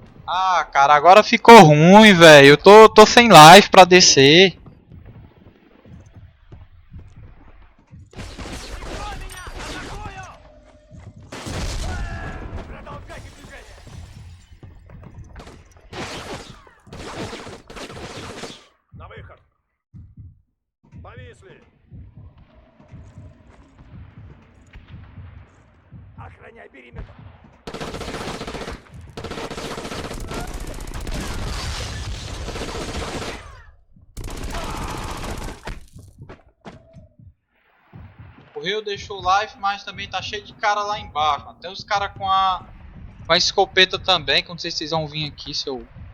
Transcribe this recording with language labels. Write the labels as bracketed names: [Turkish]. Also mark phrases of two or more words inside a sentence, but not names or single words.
[Portuguese] Ah, cara, agora ficou ruim, velho. Eu tô sem live pra descer. [Russian] Продолжайте движение! На выход! Повисли! Охраняй периметр! [Portuguese] O Rio deixou live, mas também tá cheio de cara lá embaixo. Até os caras com a escopeta também, que eu não sei se vocês vão vir aqui, seu...